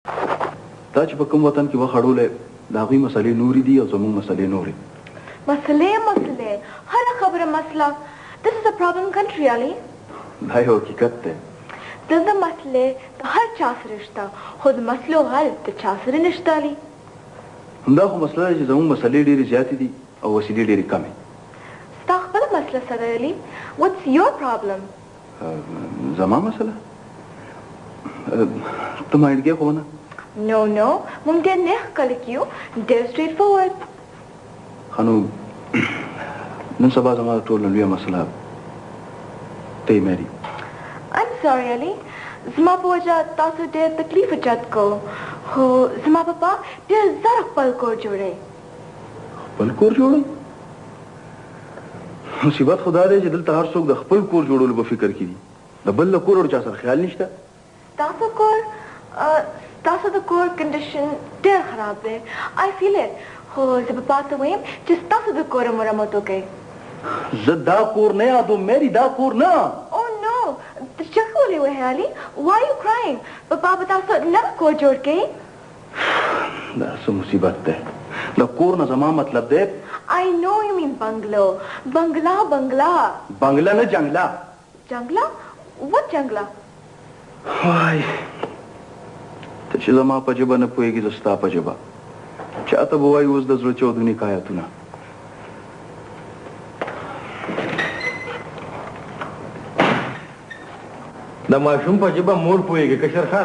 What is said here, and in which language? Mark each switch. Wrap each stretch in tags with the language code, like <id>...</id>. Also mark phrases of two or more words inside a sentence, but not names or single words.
<ps>دا چې په کوم وطن کې وخړولې د هغوی مسلې نورې دي او زموږ مسلې نورې. مسلې هره خبره مسله.</ps> <en>This is a problem country, Ali.</en> <ps>دا یو حقیقت دی. دلته مسلې د هر چا سره شته خو د مسلو حل د چا سره نشته، علي. همدا خو مسله ده چې زموږ مسلې ډېرې زیاتې دي او وسیلې ډېرې کمې. ستا خپله مسله څه ده، علي؟</ps> <en>What's your problem?</en> <ps>زما مسله؟ ته مایندګي خو نه؟ No, موږ ډېر نیغ خلک یو، ډېر</ps> <en>straight forward.</en> <ps>ښه نو نن سبا زما د ټولو لویه مسله ته یې ماري.</ps> <en>I'm sorry,</en> <ps>علي. زما په وجه تاسو ډېر تکلیف اچت کو، خو زما پپا ډېر زر خپل کور جوړوي. خپل کور جوړوي؟ مصیبت خو دا دی چې دلته هر څوک د خپل کور جوړولو په فکر کې دي، د بل له کور چا سره خیال نشته. ستاسو د کور کنډیشن ډېر خراب دی.</ps> <en>I feel it.</en> <ps>خو زه پپا ته وایم چې ستاسو د کور مرمت وکړي. زه دا کور نه یادوم ماري، دا کور نه.</ps> <en>Oh no!</en> <ps>ته چغې ولې وهې، علي؟</ps> <en>Why are you crying?</en> <ps>پپا به تاسو نوی کور جوړ کړي. دا څه مصیبت دی؟ د کور نه زما مطلب دی.</ps> <en>I know you mean bungalow.</en> <ps>بنگلا بنگلا نه جنگلا. جنگلا؟ What جنگلا؟ وای ته چې زما په ژبه نه پوهېږي زه ستا په ژبه چاته به وایي اوس د زړه چاودوني حکایتونه. د ماشوم په ژبه مور پوهېږي کشر خان.</ps>